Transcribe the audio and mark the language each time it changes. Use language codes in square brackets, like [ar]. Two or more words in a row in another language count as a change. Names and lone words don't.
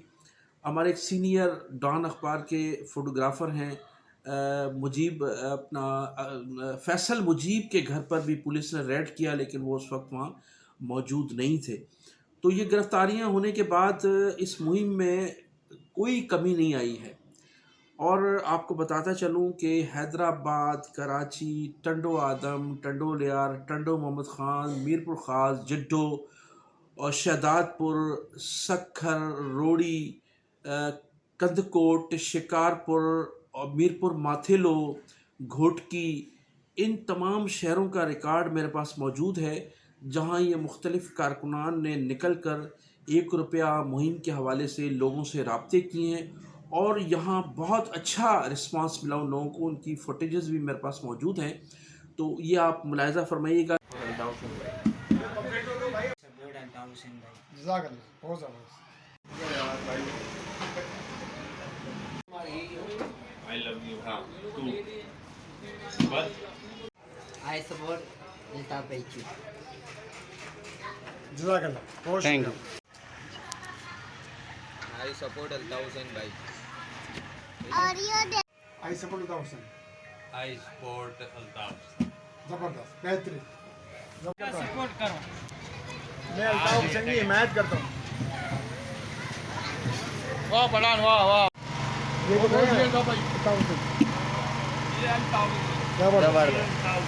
[ur] ہمارے ایک سینئر ڈان اخبار کے فوٹوگرافر ہیں فیصل مجیب کے گھر پر بھی پولیس نے ریڈ کیا، لیکن وہ اس وقت وہاں موجود نہیں تھے. تو یہ گرفتاریاں ہونے کے بعد اس مہم میں کوئی کمی نہیں آئی ہے. اور آپ کو بتاتا چلوں کہ حیدرآباد، کراچی، ٹنڈو آدم، ٹنڈو لیار، ٹنڈو محمد خان، میرپور خاص، جڈو اور شہدادپور، سکھر، روڑی، کندکوٹ، شکارپور اور میرپور ماتھیلو، گھوٹکی، ان تمام شہروں کا ریکارڈ میرے پاس موجود ہے جہاں یہ مختلف کارکنان نے نکل کر 1 روپیہ مہم کے حوالے سے لوگوں سے رابطے کیے ہیں اور یہاں بہت اچھا ریسپانس ملا ان لوگوں کو. ان کی فوٹیجز بھی میرے پاس موجود ہیں، تو یہ آپ ملاحظہ فرمائیے گا. [en] I love you, [ur] ہاں، تو، بس. [en] I support Altaf Baichi. Jazakallah. Thank you. I support Altaf Hussain bhai. I support Altaf Hussain. I support Altaf. [ur] زبردست، بہترین. سپورٹ کرو. میں الطاف حسین کی حمایت کرتا ہوں. واہ پٹھان واہ واہ. یہ تو ہے 1000 زبردست